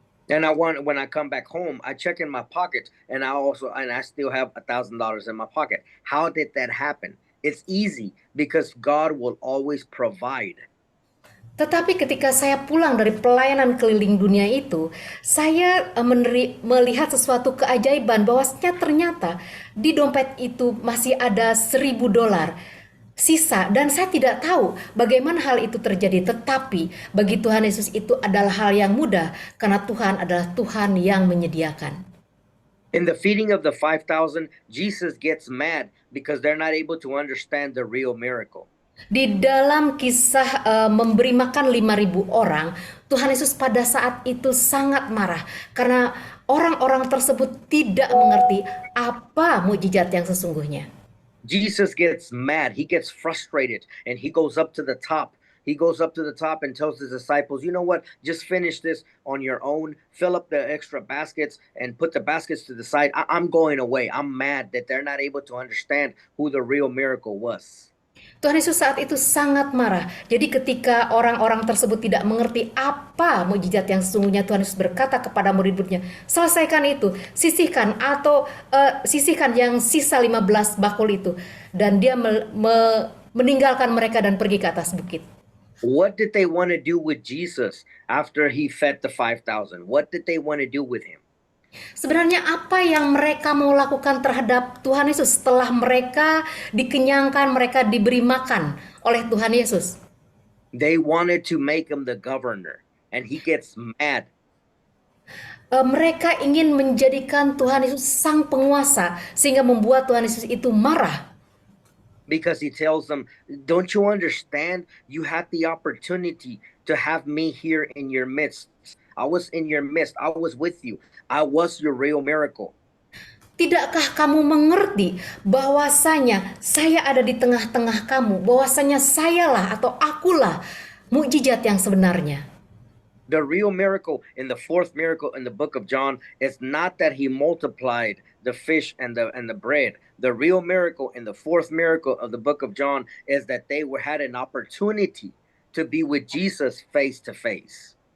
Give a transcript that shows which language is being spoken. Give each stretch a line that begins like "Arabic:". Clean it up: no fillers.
English: And when I come back home, I check in my pocket, and I still have $1,000 in my pocket. How did that happen? It's easy because God will always provide.
Indonesian: Tetapi ketika saya pulang dari pelayanan keliling dunia itu, saya melihat sesuatu keajaiban bahwasanya ternyata di dompet itu masih ada $1.000 sisa, dan saya tidak tahu bagaimana hal itu terjadi. Tetapi bagi Tuhan Yesus itu adalah hal yang mudah karena Tuhan adalah Tuhan yang menyediakan.
English: In the feeding of the 5,000, Jesus gets mad because they're not able to understand the real miracle.
Indonesian: Di dalam kisah memberi makan 5.000 orang, Tuhan Yesus pada saat itu sangat marah karena orang-orang tersebut tidak mengerti apa mukjizat yang sesungguhnya.
English: Jesus gets mad, he gets frustrated, and he goes up to the top. He goes up to the top and tells his disciples, you know what, just finish this on your own, fill up the extra baskets and put the baskets to the side. I'm going away. I'm mad that they're not able to understand who the real miracle was.
Indonesian: Tuhan Yesus saat itu sangat marah. Jadi ketika orang-orang tersebut tidak mengerti apa mukjizat yang sesungguhnya, Tuhan Yesus berkata kepada murid-muridnya, selesaikan itu, sisihkan sisihkan yang sisa 15 bakul itu. Dan dia meninggalkan mereka dan pergi ke atas bukit.
English: What did they want to do with Jesus after he fed the 5,000? What did they want to do with him?
Indonesian: Sebenarnya apa yang mereka mau lakukan terhadap Tuhan Yesus setelah mereka dikenyangkan, mereka diberi makan oleh Tuhan Yesus?
English: They wanted to make him the governor, and he gets mad.
Indonesian: Mereka ingin menjadikan Tuhan Yesus sang penguasa sehingga membuat Tuhan Yesus itu marah.
English: Because he tells them, don't you understand? You had the opportunity to have me here in your midst. I was in your midst. I was with you. I was your real miracle.
Indonesian: Tidakkah kamu mengerti bahwasanya saya ada di tengah-tengah kamu, bahwasanya sayalah atau akulah mukjizat yang sebenarnya?
English: The real miracle in the 4th miracle in the book of John is not that he multiplied the fish and the bread. The real miracle in the 4th miracle of the book of John is that they had an opportunity to be with Jesus face to face.